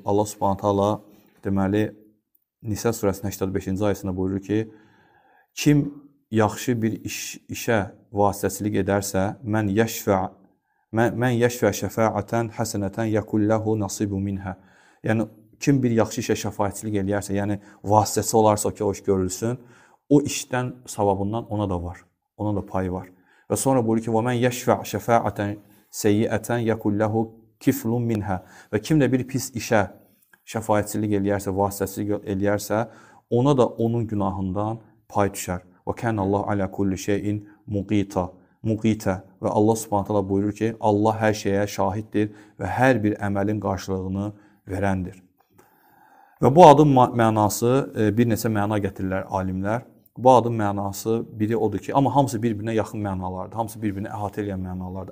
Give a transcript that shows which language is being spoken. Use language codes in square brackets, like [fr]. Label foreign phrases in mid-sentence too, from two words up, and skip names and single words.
[az] Allah [ar] سبحانه تعالى [az] deməli, Nisə surəsinin 85-ci ayəsində buyurur ki, kim yaxşı bir işə vasitəçilik edərsə, [ar] من يشفع شفاعة حسنة يكن له نصيب منها. [az] Yəni, kim bir yaxşı işə şəfaətçilik edərsə, yəni vasitəçi olarsa ki, o iş görülsün, o işdən savabından ona da var. Ona da payı var. Və sonra buyurur ki, [ar] وَمَنْ يَشْفَعْ شَفَاعَةً سَيِّئَةً يَكُلْ لَهُ كِفْلٌ مِنْهَا. [az] Və kim də bir pis işə şəfaətçilik eləyərsə, vasitəçilik eləyərsə, ona da onun günahından pay düşər. [ar] وَكَانَ اللّٰهُ عَلَى كُلِّ شَيْءٍ مُقِيتًا. [az] Və Allah [ar] سبحانه تعالى [az] buyurur ki, Allah hər şeyə şahiddir və hər bir əməlin qarşılığını verəndir. Və bu adın mənası, bir neçə məna gətirirlər alimlər. Bu adın mənası biri odur ki, amma hamısı bir-birinə yaxın mənalardır. Hamısı bir-birinə əhatə edən mənalardır.